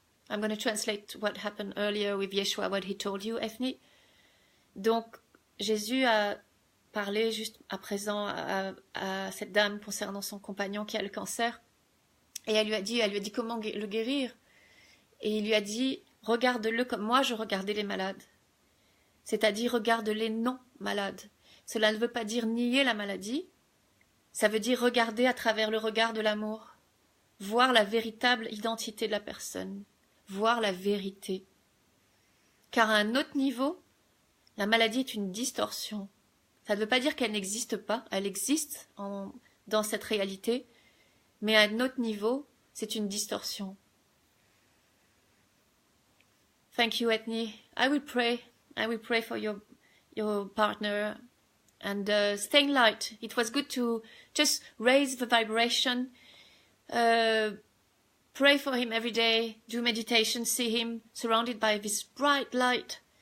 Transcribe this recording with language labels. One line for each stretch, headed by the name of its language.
English: I'm going to translate what happened earlier with Yeshua, what he told you, Ethni.
French: Donc, Jésus a parlé juste à présent à cette dame concernant son compagnon qui a le cancer. Et elle lui a dit comment le guérir. Et il lui a dit, regarde-le comme moi je regardais les malades. C'est-à-dire, regarde les non malades. Cela ne veut pas dire nier la maladie. Ça veut dire regarder à travers le regard de l'amour. Voir la véritable identité de la personne. Voir la vérité. Car à un autre niveau, la maladie est une distorsion. Ça ne veut pas dire qu'elle n'existe pas, elle existe dans cette réalité, mais à un autre niveau, c'est une distorsion.
English: Thank you, Ethni. I will pray for your partner and staying light. It was good to just raise the vibration, pray for him every day, do meditation, see him surrounded by this bright light.